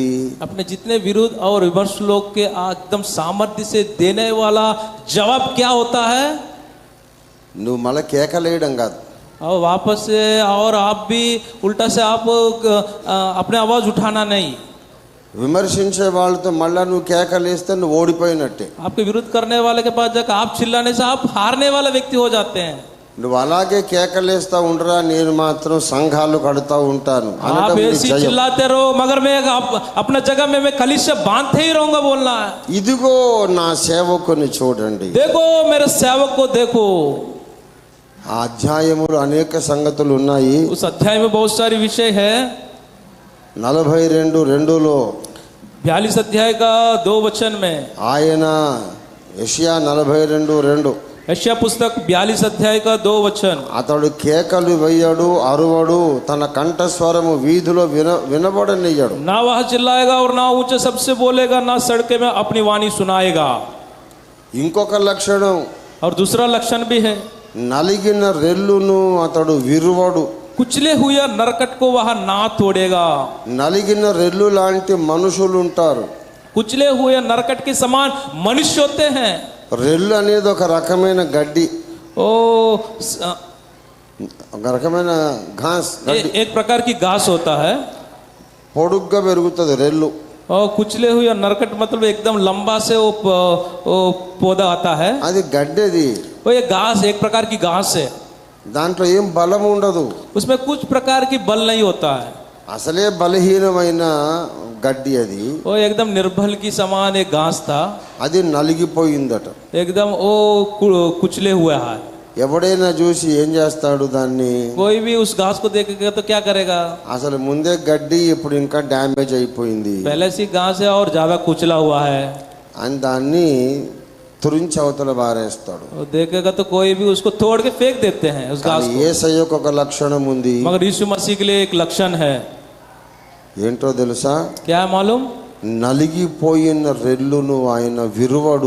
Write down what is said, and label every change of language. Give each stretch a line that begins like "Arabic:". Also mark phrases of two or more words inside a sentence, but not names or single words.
Hindi: अपने जितने विरोध और विमर्श लोग के एकदम सामर्थ्य से देने वाला जवाब क्या होता है?
Telugu: నువ్వు మళ్ళీ కేకలేయడం కాదు.
Hindi: और वापस से और आप भी उल्टा से आप अपने आवाज उठाना नहीं.
Telugu: విమర్శించే వాళ్ళతో మళ్ళా నువ్వు కేకలేస్తే నువ్వు ఓడిపోయినట్టే.
Hindi: आपके विरोध करने वाले के पास जाकर आप चिल्लाने से आप हारने वाला व्यक्ति हो जाते हैं.
Telugu: నువ్వు అలాగే కేకలేస్తా ఉండరా, నేను మాత్రం సంఘాలు కడుతూ ఉంటాను
Hindi: आप ऐसे चिल्लाते रहो मगर मैं अपना जगह में मैं कलीसिया बांधते ही रहूंगा बोलना है.
Telugu: ఇదిగో నా సేవకుని చూడండి.
Hindi: देखो मेरे सेवक को देखो.
Telugu: ఆ అధ్యాయములు అనేక సంగతులు ఉన్నాయి.
Hindi: उस अध्याय में बहुत सारी विषय है. 42:2 42 अध्याय का 2 वचन में
Telugu: ఆయన యెషయా 42:2
Hindi: यशायाह पुस्तक 42 अध्याय का 2 वचन.
Telugu: అతడు కేకలు వేయడు, అరువడు, తన కంఠస్వరము వీధిలో వినబడనియ్యడు.
Hindi: ना वह चिल्लाएगा और ना ऊंचे सबसे बोलेगा, ना सड़के में अपनी वाणी सुनाएगा.
Telugu: ఇంకొక లక్షణం,
Hindi: और दूसरा लक्षण भी है,
Telugu: నలిగిన రెల్లును అతడు విరువడు.
Hindi: कुचले हुए नरकट को वह ना तोड़ेगा.
Telugu: నలిగిన రెల్లు లాంటి మనుషులు ఉంటారు.
Hindi: कुचले हुए नरकट के समान मनुष्य होते हैं.
Telugu: రెల్లు అనేది ఒక రకమైన గడ్డి, ओ ఒక రకమైన ఘాస్ గడ్డి.
Hindi: एक प्रकार की घास होता है.
Telugu: పొడుగ్గా పెరుగుతుంది రెల్లు.
Hindi: और कुचले हुए नरकट मतलब एकदम लंबा से वो पौधा आता है.
Telugu: అది గడ్డేది.
Hindi: वो ये घास एक प्रकार की घास है.
Telugu: దాంట్లో ఏం బలం ఉండదు.
Hindi: उसमें कुछ प्रकार की बल नहीं होता है.
Telugu: అసలే బలహీనమైన గడ్డి అది.
Hindi: वो एकदम निर्बल की समान एक घास था.
Telugu: అది నలిగిపోయిందట.
Hindi: एकदम वो कुचले हुआ है.
Telugu: ఎవడైనా చూసి ఏం చేస్తాడు దాన్ని?
Hindi: कोई भी उस घास को देखेगा तो क्या करेगा?
Telugu: అసలు ముందే గడ్డి ఇప్పుడు ఇంకా డ్యామేజ్ అయిపోయింది
Hindi: पहले से घास है और ज्यादा कुचला हुआ है
Telugu: అని దాన్ని తురించి అవతల బారేస్తాడు.
Hindi: देखेगा तो कोई भी उसको तोड़ के फेंक देते हैं उस घास को.
Telugu: యేసయ్యకు ఒక లక్షణం ఉంది.
Hindi: मगर यीशु मसीह के लिए एक लक्षण है.
Telugu: ఏంటో తెలుసా?
Hindi: क्या है मालूम?
Telugu: నలిగిపోయిన రెల్లును ఆయన విరువడు.